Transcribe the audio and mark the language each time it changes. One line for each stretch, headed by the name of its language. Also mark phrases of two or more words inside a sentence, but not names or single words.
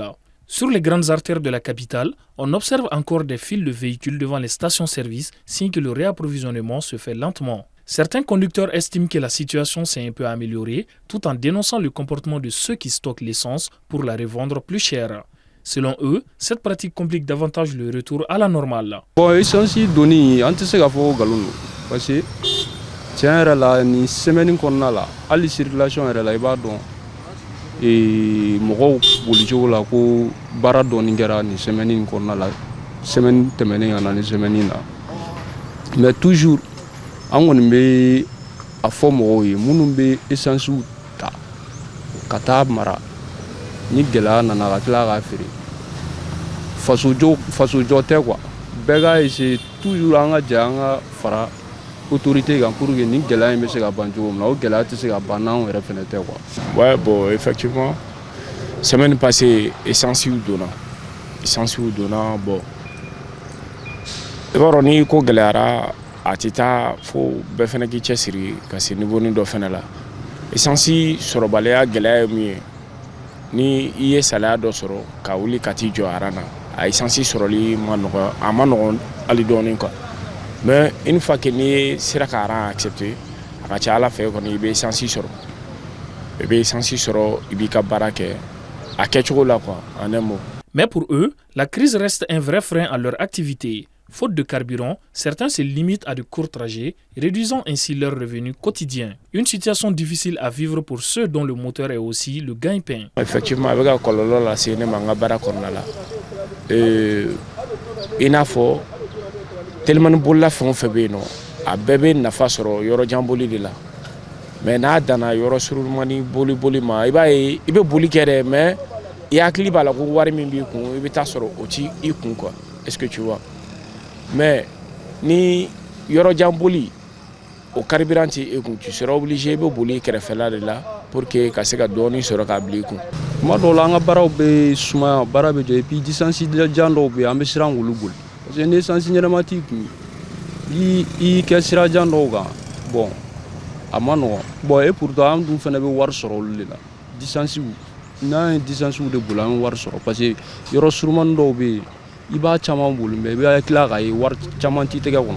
French: Sur les grandes artères de la capitale, on observe encore des files de véhicules devant les stations-service, signe que le réapprovisionnement se fait lentement. Certains conducteurs estiment que la situation s'est un peu améliorée, tout en dénonçant le comportement de ceux qui stockent l'essence pour la revendre plus chère. Selon eux, cette pratique complique davantage le retour à la normale.
Bambara: Tiɲɛ yɛrɛ la ni semaine kɔnɔna la hali circulation yɛrɛ la I b'a dɔn mɔgɔw bolicogo la ko baara dɔɔni kɛra ni semaine in kɔnɔna la semaine tɛmɛnen ka na ni semaine in na
French: mais toujours
Bambara: an kɔni bɛ a fɔ mɔgɔw ye minnu bɛ essence ta ka taa mara ni gɛlɛya nana ka tila k'a feere fasojɔ tɛ quoi bɛɛ ka
French: essayer toujours
Bambara: an ka jɛ an ka fara autorité
French: pour que
Bambara: ni gɛlɛya in bɛ se ka ban cogo min na o gɛlɛya tɛ se ka ban n'anw yɛrɛ fɛnɛ tɛ quoi.
French: Ouais, bon, effectivement, semaine passée,
Bambara: essence donna, bon. I b'a dɔn ni ko gɛlɛyara a tɛ taa fo bɛɛ fɛnɛ k'i cɛsiri ka se niveau dɔ fɛnɛ la. Essence sɔrɔbaliya gɛlɛya ye min ye ni I ye salaya dɔ sɔrɔ ka wuli ka t'i jɔ aran na a essence sɔrɔli ma nɔgɔn hali dɔɔni quoi.
French: Mais une fois que
Bambara: ni sera ka aran accepté a ka ca Ala fɛ kɔni I bɛ essence sɔrɔ. I bɛ essence sɔrɔ I b'i ka baara kɛ a kɛcogo la quoi
French: en un mot. Mais pour eux, la crise reste un vrai frein à leur activité. Faute de carburant, certains se limitent à de courts trajets, réduisant ainsi leurs revenus quotidiens. Une situation difficile à vivre pour ceux dont le moteur est aussi le gagne-pain. Effectivement, avec la
Bambara: kɔlɔlɔ lase ne ma n ka baara kɔnɔna la. I n'a fɔ telimani bolila fɛn o fɛn bɛ yen nɔ a bɛɛ bɛ nafa sɔrɔ yɔrɔjan boli de la mais n'a danna yɔrɔ surunmani boli ma I b'a ye I bɛ boli kɛ dɛ mais I hakili b'a la ko wari min b'i kun I bɛ taa sɔrɔ o ti I kun quoi
French: est-ce que tu vois mais
Bambara: ni yɔrɔjan boli o carburant ti I kun
French: tu seras obligé
Bambara: I bɛ boli I kɛrɛfɛla de la
French: pour que
Bambara: ka se ka dɔɔni sɔrɔ ka bila I kun. Tuma dɔw la an ka baaraw bɛ sumaya baara bɛ jɔ
French: et puis
Bambara: distance jan dɔw bɛ yen an bɛ siran k'olu boli
French: parce que
Bambara: ni essence ɲɛnama t'i kun I kɛ sira jan dɔw kan bon a ma nɔgɔn bon
French: et pourtant
Bambara: an dun fɛnɛ bɛ wari sɔrɔ olu de la distance n'an ye distance de boli an bɛ wari sɔrɔ
French: parce que
Bambara: yɔrɔ surumani dɔw bɛ yen I b'a caman boli mais I bɛ tila k'a ye wari caman t'i tɛgɛ kɔnɔ.